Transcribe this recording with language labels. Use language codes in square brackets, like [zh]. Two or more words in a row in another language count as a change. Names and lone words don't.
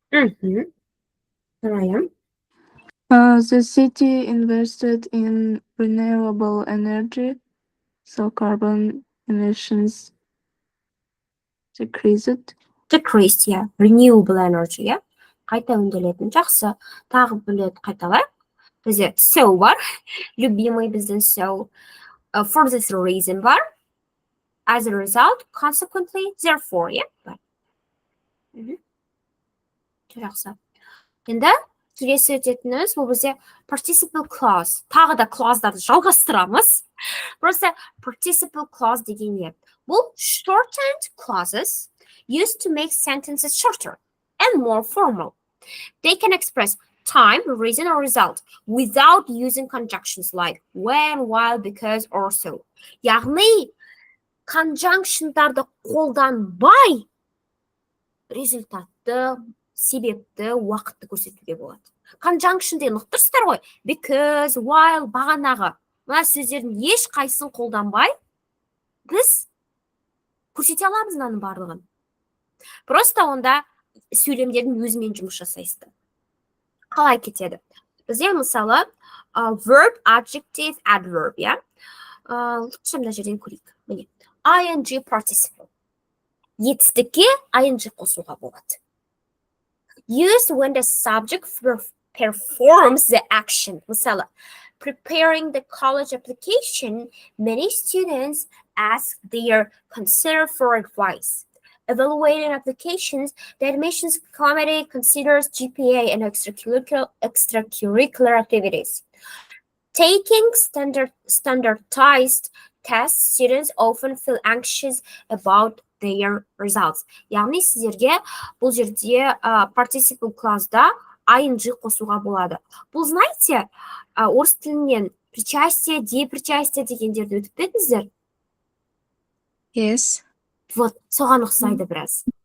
[kk] Райым. [en] The city invested in renewable energy, so carbon emissions decreased. Decreased, yeah. Renewable energy, yeah. [kk] Қайта өңделетін. Жақсы. Тағы білет қайталайық. Бізде so бар. Любимый біздің [en] so. For this reason [kk] бар. [en] As a result, consequently, therefore, yeah. [kk] Бар. Жақсы. Енді келесі өтетініміз бұл бізде [en] participle clause. [kk] Тағы да clause'дарды жалғастырамыз. Просто [en] participle clause [kk] деген не? [en] Бұл shortened clauses used to make sentences shorter and more formal. They can express time, reason, or result without using conjunctions like when, while, because, or so. [kk] Яғни, conjunctionдарды қолданбай результатты, себепті, уақытты көрсетуге болады. Conjunction деген ұқтырсыздар ғой. [en] Because, while, [kk] бағанағы. Мына сөздердің еш қайсысын қолданбай, біз көрсете аламыз мынаның барлығын. Просто онда сөйлемдердің өзімен жұмыс жасайсыздар. Қалай кетеді? Бізде мысалы [en] verb, adjective, adverb, [kk] я? Лучше мына жерден көрейік. Міне, [en] ing participle. [kk] Етістікке ing қосуға болады. [en] Used when the subject performs the action. Мысалы, preparing the college application, many students ask their consider for advice. Evaluating applications, the admissions committee considers GPA and extracurricular activities. Taking standardized tests, students often feel anxious about their results. [kk] Яғни сіздерге бұл жерде [en] participle clause'да [kk] ing қосуға болады. Бұл, знаете, орыс тілінен причастие, депричастие дегендерді өтіп педіңіздер? [en] Yes. [kk] Вот, соған ұқсайды біраз.